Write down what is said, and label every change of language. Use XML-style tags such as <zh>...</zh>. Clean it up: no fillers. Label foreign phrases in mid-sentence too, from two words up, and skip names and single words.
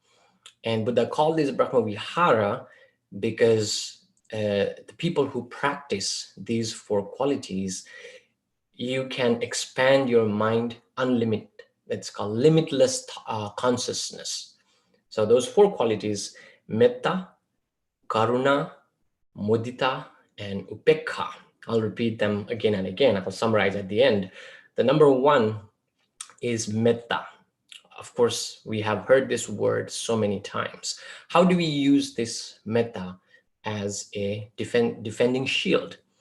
<en>And Buddha called this Brahmavihara because the people who practice these 4 qualities, you can expand your mind unlimited. It's called limitless consciousness. So those 4 qualities,</en> <pi>metta, karuna, mudita,</pi> <en>and upekkha. I'll repeat them again and again. I'll summarize at the end. The number 1 is metta. Of course, we have heard this word so many times. How do we use this metta as a defending shield?</en>